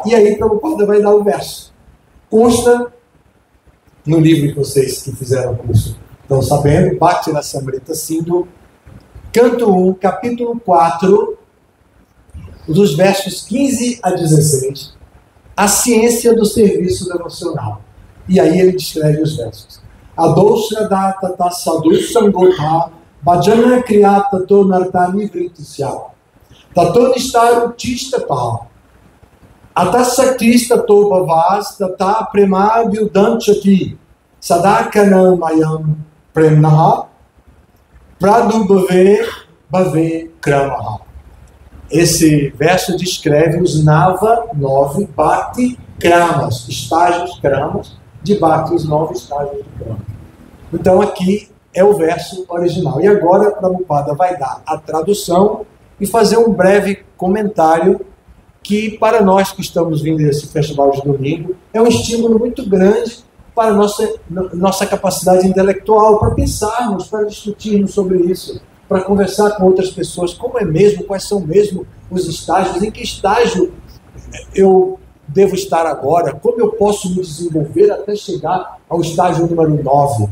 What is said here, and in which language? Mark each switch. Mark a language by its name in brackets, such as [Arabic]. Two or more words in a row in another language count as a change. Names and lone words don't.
[Portuguese] E aí, Prabhupada vai dar o verso. Consta no livro que vocês que fizeram o curso estão sabendo, Bhakti Rasamrita Sindhu, canto 1, capítulo 4, dos versos 15 a 16, a ciência do serviço devocional. E aí ele descreve os versos. [Sanskrit] Adoshrada tata sadhu sangotha bhajana kriya tato nartani vritisya tato nishtaru tistata atasaktis tato bhavas tata prema vyudanchati sadakana mayam premnaha pradubhave bhave kramaha. [Portuguese] Esse verso descreve os [Sanskrit] Nava 9 Bhakti Kramas, [Portuguese] estágios Kramas de Bhakti, os 9 estágios de Krama. Então aqui é o verso original. E agora Prabhupada vai dar a tradução e fazer um breve comentário que, para nós que estamos vindo desse festival de domingo, é um estímulo muito grande para a nossa capacidade intelectual, para pensarmos, para discutirmos sobre isso, para conversar com outras pessoas, como é mesmo, quais são mesmo os estágios, em que estágio eu devo estar agora, como eu posso me desenvolver até chegar ao estágio número 9.